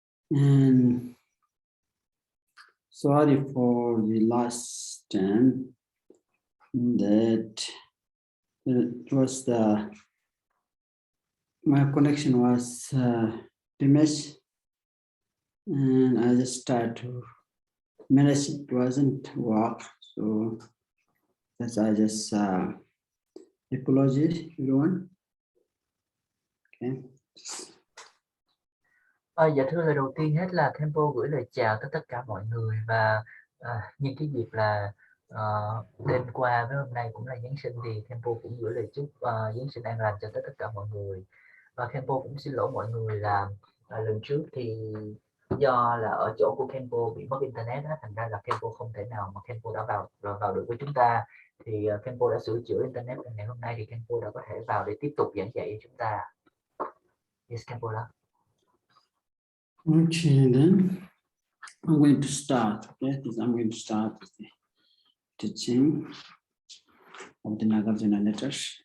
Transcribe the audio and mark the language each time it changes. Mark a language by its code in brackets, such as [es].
[en] And sorry for the last time that it was my connection was damaged, and I just tried to manage. It wasn't work, so that's I just apologize everyone. Okay. [vi] Dạ thưa, lời đầu tiên hết là Khenpo gửi lời chào tới tất cả mọi người, và nhân cái dịp là đêm qua với hôm nay cũng là Giáng sinh thì Khenpo cũng gửi lời chúc Giáng sinh an lành cho tất cả mọi người. Và Khenpo cũng xin lỗi mọi người là lần trước thì do là ở chỗ của Khenpo bị mất internet á, thành ra là Khenpo không thể nào mà Khenpo đã vào được với chúng ta. Thì Khenpo đã sửa chữa internet và ngày hôm nay thì Khenpo đã có thể vào để tiếp tục giảng dạy cho chúng ta. [en] Yes, [vi] Khenpo đó. [en] Okay, then I'm going to start. Okay, I'm going to start with the teaching of the Nagarjuna letters.